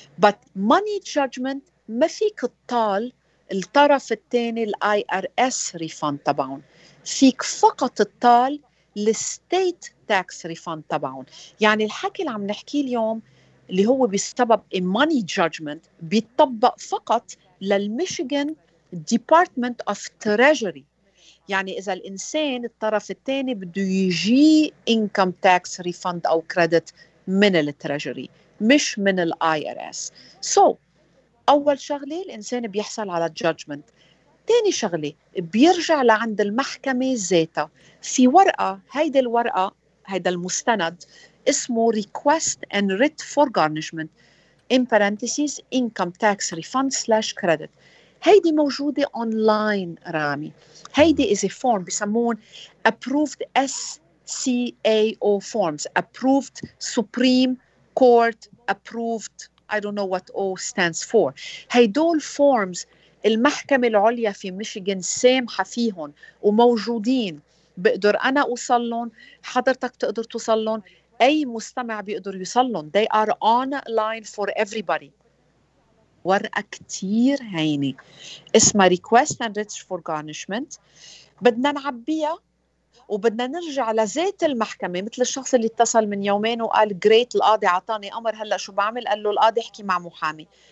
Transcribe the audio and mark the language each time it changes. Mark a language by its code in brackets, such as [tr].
[en] but money judgment [ar] ما فيك تطال الطرف الثاني [en] IRS refund [ar] تبعهم، فيك فقط تطال الستيت تاكس ريفند تبعهم. يعني الحكي اللي عم نحكيه اليوم اللي هو بسبب [en] money judgment [ar] بيطبق فقط للميشيغان [en] Department of Treasury. [ar] يعني إذا الإنسان الطرف الثاني بده يجي [en] income tax refund [ar] أو credit من التريجري مش من IRS. So أول شغلة الإنسان بيحصل على judgment. تاني شغلة بيرجع لعند المحكمة ذاتها في ورقة، هيدا الورقة هيدا المستند اسمه [en] request and writ for garnishment in parentheses income tax refund / credit. [ar] هيدي موجودة online رامي. هيدي [en] is a form [ar] بسمون [en] approved SCAO forms, approved Supreme Court approved, I don't know what O stands for. [ar] هيدول forms المحكمة العليا في ميشيغان سامحة فيهم وموجودين، بقدر أنا أوصل لهم، حضرتك تقدر توصل لهم، أي مستمع بيقدر يوصل لهم. [en] They are online for everybody. [ar] ورقة كتير هينة اسمها [en] request and writ for garnishment، [ar] بدنا نعبيها وبدنا نرجع لذات المحكمة. مثل الشخص اللي اتصل من يومين وقال جريت القاضي عطاني أمر، هلأ شو بعمل؟ قال له القاضي احكي مع محامي.